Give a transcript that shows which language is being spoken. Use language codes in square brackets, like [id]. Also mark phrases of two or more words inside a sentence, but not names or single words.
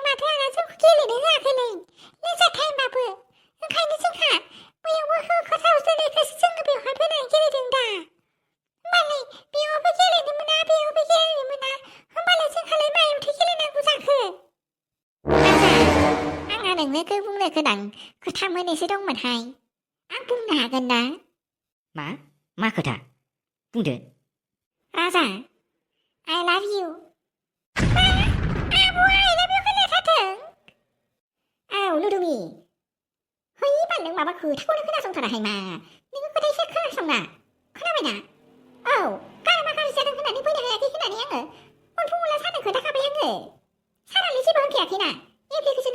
[brx] माथो आदा जोंखौ गेलेनो होआखैलै लेजार टाइमबाबो ओंखायनो जोंहा बैयावबो होखोथावसोनायखायसो जोङो बेवहाय फैनानै गेलेदों दा होमबालाय बेयावबो गेलेनो मोना बेयावबो गेलेनो मोना होमबालाय जोंहालाय मायावथो गेलेनांगौ जाखो आंहा नोंनो बुंनो गोनां खोथा मोननैसो दंमोनहाय आं बुंनो हागोन ना मा खोथा बुंदो राजा [en] I love you [brx] आब' [en] I love you [brx] खोनाथारदों लुदुमि है बाल नों माबा खोथाखौनो खोनासंथाराहाय मा नोङो खोथा एसे खोनासंना खोनाबायना गारमा गाज्रि जादों होननानै फैनो हायाखै होननानै आङो उनफुंला सारनो खोन्थाखाबाय आङो सारालाय जेबो होनखायाखैना एप्लिकेसन